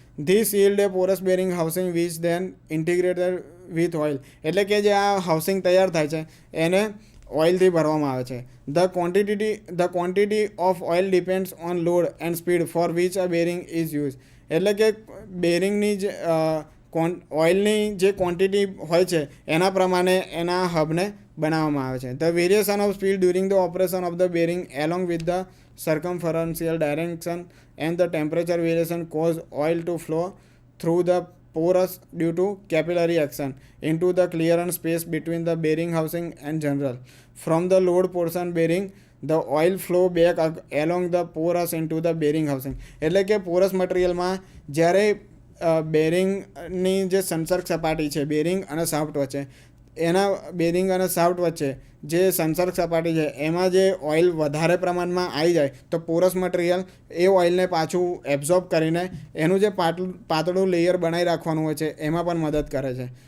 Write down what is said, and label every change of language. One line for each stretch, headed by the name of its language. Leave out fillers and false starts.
English: This yield a porous bearing housing which then integrated with oil.
Gujarati: એટલે કે જે આ હાઉસિંગ તૈયાર થાય છે એને ઓઇલથી ભરવામાં આવે છે.
English: The quantity of oil depends on load and speed for which a bearing is used.
Gujarati: એટલે કે બેરિંગની જે ઓઇલની જે ક્વોન્ટિટી હોય છે એના પ્રમાણે એના હબને બનાવવામાં આવે છે.
English: The variation of speed during the operation of the bearing along with the circumferential direction and the temperature variation cause oil to flow through the porous due to capillary action into the clearance space between the bearing housing and general. From the load portion bearing, the oil flow back along the porous into the bearing housing.
Gujarati: એટલે કે પોરસ મટીરિયલમાં જ્યારે બેરિંગની જે સંસર્ગ સપાટી છે bearing અને shaft વચ્ચે, એના bearing અને શાફ્ટ વચ્ચે જે સંસર્ગ સપાટી છે એમાં જે ઓઇલ વધારે પ્રમાણમાં આવી જાય તો પોરસ મટીરિયલ એ ઓઇલને પાછું એબ્ઝોર્બ કરીને એનું જે પાતળું લેયર બનાવી રાખવાનું હોય છે એમાં પણ મદદ કરે છે.